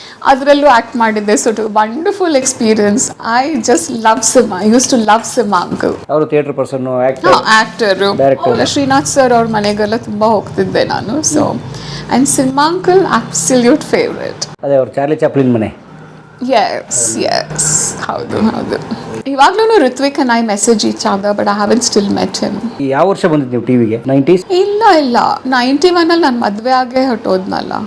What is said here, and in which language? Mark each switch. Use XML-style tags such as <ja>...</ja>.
<kn>ಅದರಲ್ಲೂ ಆ್ಯಕ್ಟ್ ಮಾಡಿದ್ದೆ.</kn> <en>So it wonderful experience. I just love cinema. I use to love cinema uncle. ಅವರು theatre person,</en> <kn>actor. Srinath sir ಅವ್ರ ಮನೆಗೆಲ್ಲ ತುಂಬ ಹೋಗ್ತಿದ್ದೆ ನಾನು.</kn> <en>So and cinema uncle absolute favourite.</en> <kn>ಅದೇ ಅವ್ರು ಚಾರ್ಲಿ ಚಾಪ್ಲಿನ್ ಮನೆ. ಎಸ್ ಹೌದು.</kn> <en>ಇವಾಗ್ಲೂ Ritvik and I message each other, but I haven't still met him.</en> <kn>ಯಾವ ವರ್ಷ ಬಂದಿದ್ದು ನೀವು ಟಿವಿಗೆ? 90s? ಇಲ್ಲ 91 ಅಲ್ಲಿ ನಾನು ಮದುವೆ ಆಗೇ ಹೊಟ್ಟೋದ್ನಲ್ಲ.</kn>